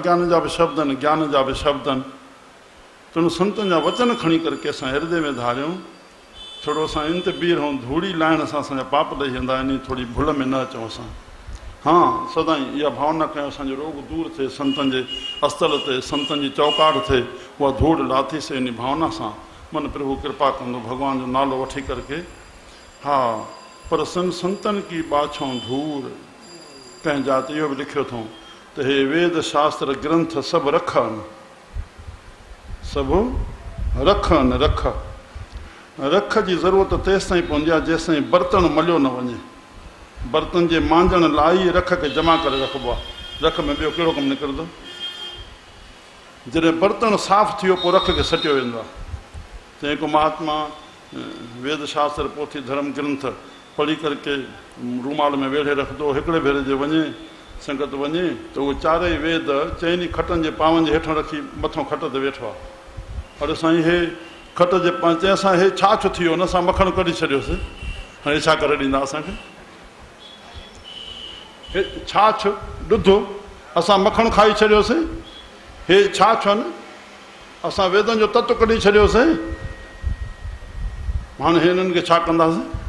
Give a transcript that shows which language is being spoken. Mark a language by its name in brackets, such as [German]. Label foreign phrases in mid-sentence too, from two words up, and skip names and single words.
[Sindhi] अज्ञान जा बि शब्द आहिनि, ज्ञान जा बि शब्द आहिनि। त उन संतनि जा वचन खणी करके असां हृदय में धारियूं। थोरो असां इन ते बीह रहूं, धूड़ी लाहिण सां असांजा पाप ॾेई वेंदा आहिनि, थोरी भुल में न अचूं असां। हाँ सदाई इहा भावना कयूं असांजो रोग दूर थिए, संतनि जे अस्तल ते संतनि जी चौकाट थिए, उहा धूड़ लाथीसीं। इन भावना सां मन प्रभु कृपा कंदो, भॻवान जो नालो वठी करके। हा पर संतनि [Punjabi] की बाछां धूर। [Sindhi] कंहिं जात इहो बि लिखियो अथऊं त हे वेद शास्त्र ग्रंथ सभु रखनि, सभु रखनि। रख रख जी ज़रूरत तेसि ताईं पवंदी आहे जेसि ताईं बर्तन मलियो न वञे। बर्तन जे मांजण लाइ रख खे जमा करे रखिबो आहे। रख में ॿियो कहिड़ो कमु निकिरंदो? जॾहिं बर्तन साफ़ु थियो पोइ रख खे सटियो वेंदो आहे। चई को महात्मा वेद शास्त्र पोथी धर्म ग्रंथ पढ़ी करके रूमाल में वेढ़े रखंदो, हिकिड़े भेरे जे वञे संगत वञे त उहे चारई वेद चइनी खटनि जे पावनि जे हेठां रखी मथां खट ते वेठो आहे। अरे साईं हे खट जे चइसां हे छाछ थी वियो, हुन सां मखणु कढी छॾियोसीं, हाणे छा करे ॾींदा असांखे? हे छाछ ॾुधो असां मखणु खाई छॾियोसीं, हे छाछ आहिनि असां वेदनि जो तत्व कढी छॾियोसीं, हाणे हिननि खे छा कंदासीं?